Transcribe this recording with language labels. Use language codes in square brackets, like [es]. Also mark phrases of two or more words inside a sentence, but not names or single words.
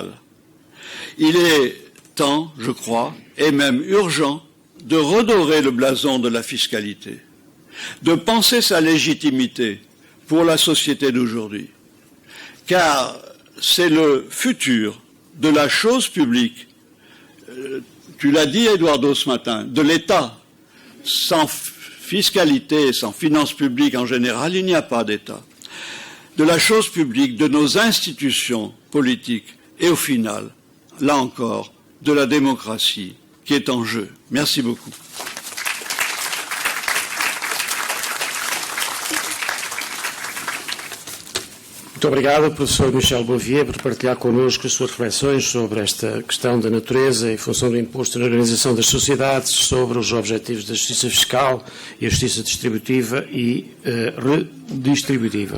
[fr] Il est temps, je crois, et même urgent, de redorer le blason de la fiscalité, de penser sa légitimité pour la société d'aujourd'hui, car c'est le futur de la chose publique, tu l'as dit Eduardo ce matin, de l'État. Sans fiscalité, sans finances publiques en général, il n'y a pas d'État. De la chose publique, de nos institutions politiques et au final, là encore, de la démocratie qui est en jeu. Merci beaucoup. [pt] Muito obrigado, professor Michel Bouvier, por partilhar connosco as suas reflexões sobre esta questão da natureza e função do imposto na organização das sociedades, sobre os objetivos da justiça fiscal e a justiça distributiva e redistributiva.